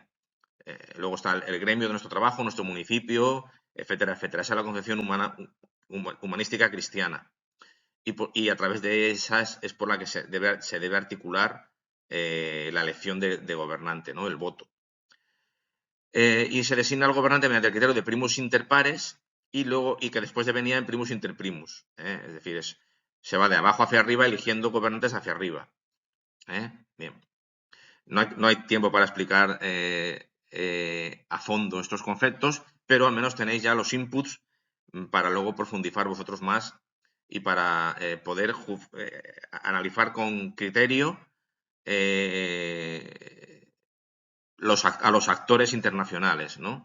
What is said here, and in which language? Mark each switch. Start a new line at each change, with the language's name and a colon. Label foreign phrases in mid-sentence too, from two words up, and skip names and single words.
Spanish: Luego está el gremio de nuestro trabajo, nuestro municipio, etcétera, etcétera. Esa es la concepción humanística cristiana. Y a través de esas es por la que se debe articular la elección de gobernante, ¿no? El voto. Y se designa al gobernante mediante el criterio de
Latin: primus inter pares
Spanish: y que después devenía en
Latin: primus inter primus.
Spanish: Es decir, se va de abajo hacia arriba eligiendo gobernantes hacia arriba. Bien. No hay tiempo para explicar a fondo estos conceptos, pero al menos tenéis ya los inputs para luego profundizar vosotros más y para poder analizar con criterio a los actores internacionales, ¿no?